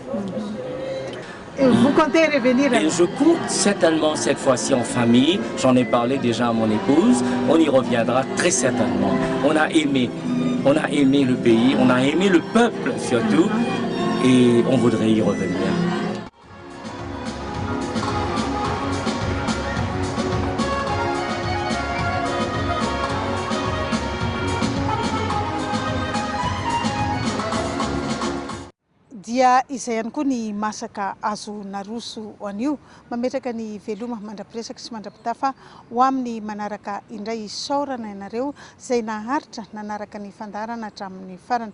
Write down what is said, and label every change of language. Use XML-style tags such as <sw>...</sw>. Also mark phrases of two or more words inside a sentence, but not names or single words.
<fr>Vous comptez revenir? Et je compte certainement cette fois-ci en famille. J'en ai parlé déjà à mon épouse. On y reviendra très certainement. On a aimé le pays, on a aimé le peuple surtout, et on voudrait y revenir.</fr> <mg>Dia izay ihany koa ny masaka azo naroso anio mametraka ny veloma mandrapiresaka sy mandrapitafa ho amin'ny manaraka indray isaorana ianareo izay naharitra nanaraka ny fandarana hatramin'ny farana.</mg>